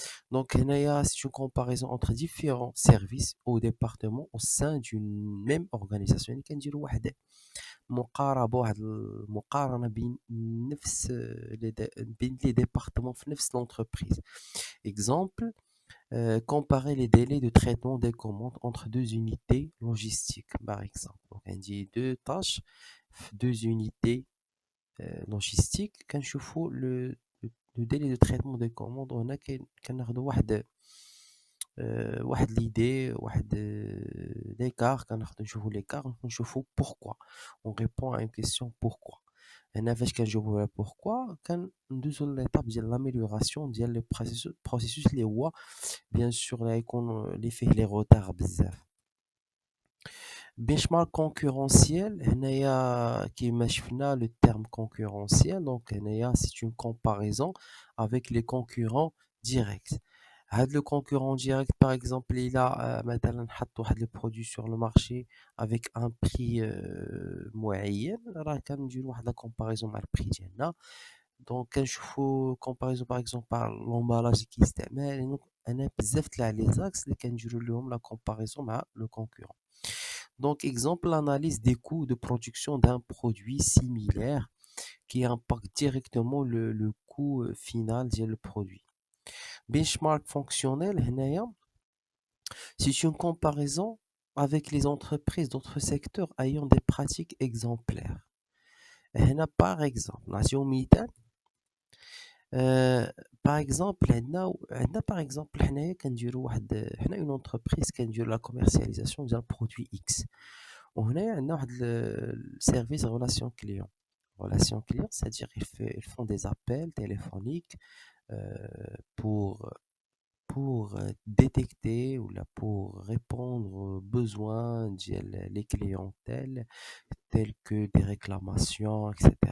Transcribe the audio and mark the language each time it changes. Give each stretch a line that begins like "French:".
French: Donc, il y a c'est une comparaison entre différents services ou départements au sein d'une même organisation.
Arabic: يعني كنديروا واحد مقاربة واحد المقارنة بين نفس بين les départements في نفس l'entreprise.
French: Exemple, comparer les délais de traitement des commandes entre deux unités logistiques, par exemple. Donc, on dit deux tâches, deux unités logistiques. Quand je fais le délai de traitement des commandes, on a واحد l'idée, واحد l'écart, quand on l'écart, on chauffe pourquoi. On répond à une question pourquoi.
Arabic: هنا فاش كنجاوبوا على pourquoi كندوزو l'étape ديال l'amélioration ديال le processus اللي هو bien sûr اللي غيكون اللي فيه لي روتار بزاف.
French: benchmark concurrentiel
Arabic: هنايا كيما شفنا
French: le terme concurrentiel. Donc هنايا c'est une comparaison avec les concurrents directs. هاد le concurrent direct par exemple il a
Arabic: مثلا حط واحد
French: le produit sur le marché avec un prix معين
Arabic: راه كنديروا واحد
French: la comparaison
Arabic: مع البري ديالنا. دونك كنشوفوا
French: comparaison par exemple par l'emballage
Arabic: اللي كيستعمل. دونك انا بزاف تاع لي زاكس اللي كنديروا لهم la comparaison مع le concurrent.
French: Donc exemple l'analyse des coûts de production d'un produit similaire qui impacte directement le coût final ديال le produit. Benchmark fonctionnel هنايا c'est une comparaison avec les entreprises d'autres secteurs ayant des pratiques exemplaires.
Arabic: هنا par exemple نعطيو مثال. par exemple عندنا par exemple حنايا كنديروا واحد حنا une entreprise كنديروا la commercialisation ديال produit X. وهنايا عندنا واحد
French: service relation client. Relation client, c'est-à-dire ils font des appels téléphoniques pour détecter ou là pour répondre aux besoins des clientèles tels que des réclamations, etc.